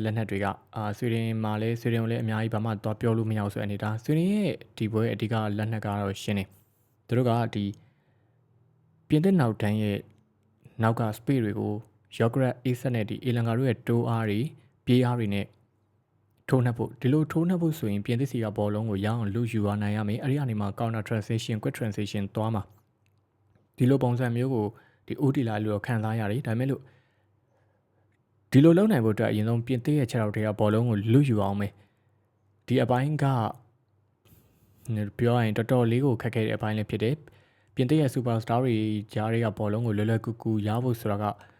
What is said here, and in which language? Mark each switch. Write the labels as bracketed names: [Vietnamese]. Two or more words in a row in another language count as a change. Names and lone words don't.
[Burmese] လက်နက်တွေကဆွေဒင်မှာလည်းဆွေဒင်ကိုလည်းအများကြီးဘာမှသွားပြောလို့မရအောင်ဆိုအနေဒါဆွေဒင်ရဲ့ဒီပွဲအဓိကလက်နက်ကတော့ရှင်းနေသူတို့ကဒီပြင်သစ်နောက်တ န်းရဲ့နောက်ကစပေ့တွေကိုယောဂရက်အေးဆက်နဲ့ဒီအီလန်ကာတို့ရဲ့တိုးအားတွေပြေးအားတွေနဲ့ထိုးနှက်ဖို့ဒီလိုထိုးနှက် ဖို့ဆိုရင်ပြင်သစ်စီကဘောလုံးကိုရအောင်လူယူသွားနိုင်ရမယ်အဲ့ဒီအနေမှာ [English] counter transition quick transition [Burmese] သွားမှာဒီလိုပုံစံမျိုးကိုဒီ OT လာလို့ခံစားရတယ်ဒါပေမဲ့လို့ဒီလိုလုပ်နိုင်ဖို့အတွက်အရင်ဆုံးပြင်သစ်ရဲ့ခြေထောက်တွေကဘောလုံးကိုလူယူအောင်မယ်ဒီအပိုင်းကပြောရရင်တော်တော်လေးကိုခက်ခဲတဲ့အပိုင်းလည်းဖြစ်တယ်ပြင်သစ်ရဲ့ superstar တွေကြားတွေကဘောလုံးကိုလွယ်လွယ်ကူကူရဖို့ဆိုတာက